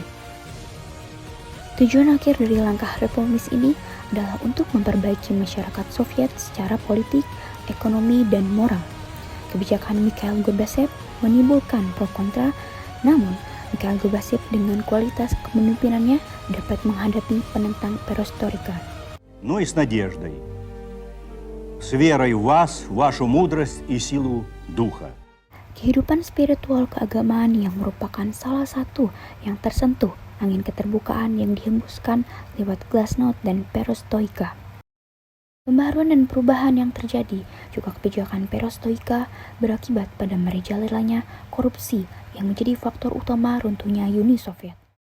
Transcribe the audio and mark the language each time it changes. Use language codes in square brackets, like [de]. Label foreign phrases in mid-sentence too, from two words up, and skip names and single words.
[id] Tujuan akhir dari langkah reformis ini adalah untuk memperbaiki masyarakat Soviet secara politik, ekonomi, dan moral. Kebijakan Mikhail Gorbachev menimbulkan pro kontra, namun Mikhail Gorbachev dengan kualitas kepemimpinannya dapat menghadapi penentang perestroika. [ru] Но и с надеждой, с верой в вас, вашу мудрость и силу духа. [id] Kehidupan spiritual keagamaan yang merupakan salah satu yang tersentuh angin keterbukaan yang dihembuskan lewat glasnost dan perestroika. Pembaharuan dan perubahan yang terjadi juga kebijakan perestroika berakibat pada merajalelanya korupsi yang menjadi faktor utama runtuhnya Uni Soviet.